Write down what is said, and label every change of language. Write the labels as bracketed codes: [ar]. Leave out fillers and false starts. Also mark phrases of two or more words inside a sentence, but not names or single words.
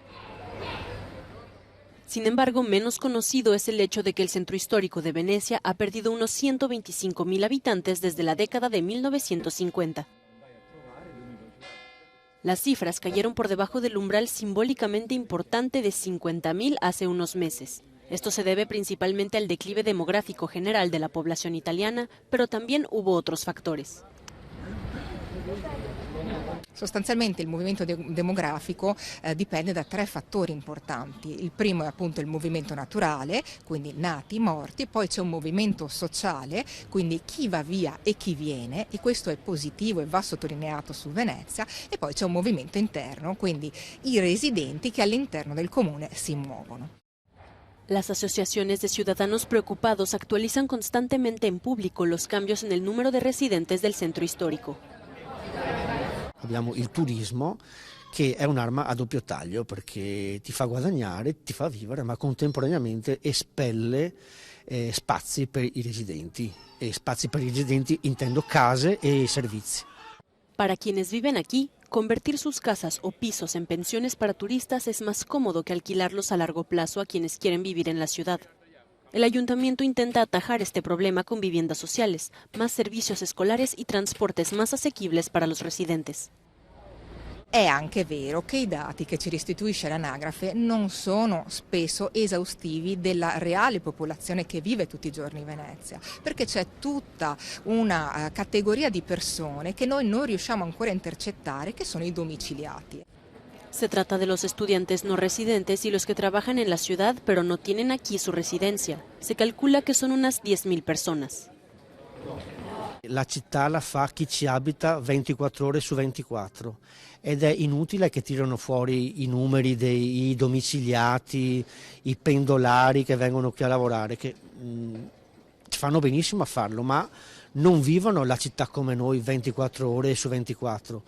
[es] Sin embargo, menos conocido es el hecho de que el centro histórico de Venecia ha perdido unos 125.000 habitantes desde la década de 1950. Las cifras cayeron por debajo del umbral simbólicamente importante de 50.000 hace unos meses. Esto se debe principalmente al declive demográfico general de la población italiana, pero también hubo otros factores. [it] Sostanzialmente il movimento demografico dipende da 3 fattori importanti. Il primo è appunto il movimento naturale, quindi nati, morti, poi c'è un movimento sociale, quindi chi va via e chi viene, e questo è positivo e va sottolineato su Venezia, e poi c'è un movimento interno, quindi i residenti che all'interno del comune si muovono. [es] Las asociaciones de ciudadanos preocupados actualizan constantemente en público los cambios en el número de residentes del centro histórico. [it] Abbiamo il turismo che è un'arma a doppio taglio perché ti fa guadagnare, ti fa vivere, ma contemporaneamente espelle spazi per i residenti. E spazi per i residenti intendo case e servizi. [es] Para quienes viven aquí, convertir sus casas o pisos en pensiones para turistas es más cómodo que alquilarlos a largo plazo a quienes quieren vivir en la ciudad. El ayuntamiento intenta atajar este problema con viviendas sociales, más servicios escolares y transportes más asequibles para los residentes. [it] È anche vero che i dati che ci restituisce l'anagrafe non sono spesso esaustivi della reale popolazione che vive tutti i giorni in Venezia, perché c'è tutta una categoria di persone che noi non riusciamo ancora a intercettare, che sono i domiciliati. [es] Se trata de los estudiantes no residentes y los que trabajan en la ciudad pero no tienen aquí su residencia. Se calcula que son unas 10.000 personas. [it] La città la fa chi ci abita 24 ore su 24 ed è inutile che tirano fuori i numeri dei domiciliati, i pendolari che vengono qui a lavorare, che fanno benissimo a farlo, ma non vivono la città come noi 24 ore su 24.